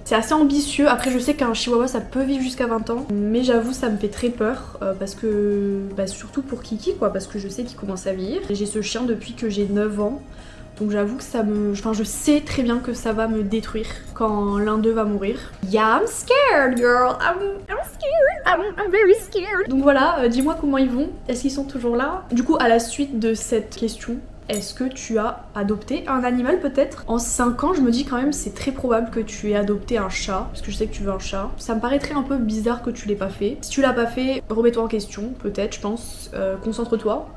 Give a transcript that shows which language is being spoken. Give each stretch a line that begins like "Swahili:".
French: C'est assez ambitieux, après je sais qu'un chihuahua ça peut vivre jusqu'à 20 ans, mais j'avoue ça me fait très peur parce que, surtout pour Kiki quoi, parce que je sais qu'il commence à vieillir. J'ai ce chien depuis que j'ai 9 ans, donc j'avoue que ça me... Enfin je sais très bien que ça va me détruire quand l'un d'eux va mourir.
English: Yeah, I'm scared girl, I'm scared, I'm very scared.
French: Donc voilà, dis-moi comment ils vont, est-ce qu'ils sont toujours là? Du coup à la suite de cette question, est-ce que tu as adopté un animal peut-être? En 5 ans, je me dis quand même c'est très probable que tu aies adopté un chat, parce que je sais que tu veux un chat. Ça me paraîtrait un peu bizarre que tu l'aies pas fait. Si tu l'as pas fait, remets-toi en question, peut-être, je pense. Concentre-toi.